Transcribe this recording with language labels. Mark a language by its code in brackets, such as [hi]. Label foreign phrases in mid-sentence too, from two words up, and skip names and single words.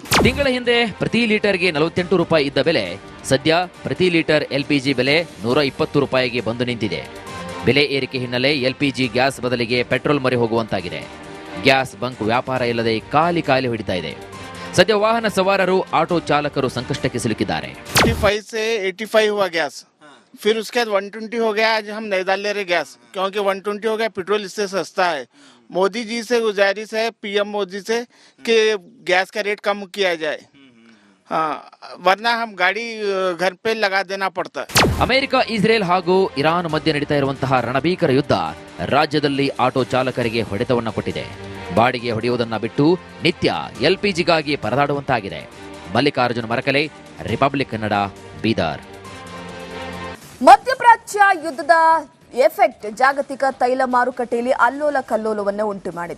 [kn] ತಿಂಗಳ ಹಿಂದೆ ಪ್ರತಿ ಲೀಟರ್ಗೆ 48 ರೂಪಾಯಿ ಇದ್ದ ಬೆಲೆ ಸದ್ಯ ಪ್ರತಿ ಲೀಟರ್ ಎಲ್ಪಿಜಿ ಬೆಲೆ 120 ರೂಪಾಯಿಗೆ ಬಂದು ನಿಂತಿದೆ. ಬೆಲೆ ಏರಿಕೆ ಹಿನ್ನೆಲೆ ಎಲ್ಪಿಜಿ ಗ್ಯಾಸ್ ಬದಲಿಗೆ ಪೆಟ್ರೋಲ್ ಮೊರೆ ಹೋಗುವಂತಾಗಿದೆ. ಗ್ಯಾಸ್ ಬಂಕ್ ವ್ಯಾಪಾರ ಇಲ್ಲದೆ ಖಾಲಿ ಹೊಡಿತಾ ಇದೆ. ಸದ್ಯ ವಾಹನ ಸವಾರರು ಆಟೋ ಚಾಲಕರು ಸಂಕಷ್ಟಕ್ಕೆ ಸಿಲುಕಿದ್ದಾರೆ. [hi] 85 से 85 हुआ गैस, फिर उसके बाद 120 हो गया. आज हम नहीं डाल ले रहे गैस क्योंकि 120 हो गया, पेट्रोल इससे सस्ता है. मोदी जी से गुजारिश है, पीएम मोदी से, कि गैस का रेट कम किया जाए. हाँ, वरना हम गाड़ी घर पे लगा देना पड़ता है. [kn] ಅಮೆರಿಕ, ಇಸ್ರೇಲ್ ಹಾಗೂ ಇರಾನ್ ಮಧ್ಯೆ ನಡೀತಾ ಇರುವಂತಹ ರಣಭೀಕರ ಯುದ್ಧ ರಾಜ್ಯದಲ್ಲಿ ಆಟೋ ಚಾಲಕರಿಗೆ ಹೊಡೆತವನ್ನ ಕೊಟ್ಟಿದೆ. ಬಾಡಿಗೆ ಹೊಡೆಯುವುದನ್ನ ಬಿಟ್ಟು ನಿತ್ಯ ಎಲ್ಪಿಜಿಗಾಗಿ ಪರದಾಡುವಂತಾಗಿದೆ. ಮಲ್ಲಿಕಾರ್ಜುನ ಮರಕಲೆ, ರಿಪಬ್ಲಿಕ್ ಕನ್ನಡ, ಬೀದರ್. ಮಧ್ಯಪ್ರಾಚ್ಯ ಯುದ್ಧದ ಎಫೆಕ್ಟ್ ಜಾಗತಿಕ ತೈಲ ಮಾರುಕಟ್ಟೆಯಲ್ಲಿ ಅಲ್ಲೋಲ ಕಲ್ಲೋಲವನ್ನು ಉಂಟು ಮಾಡಿದೆ.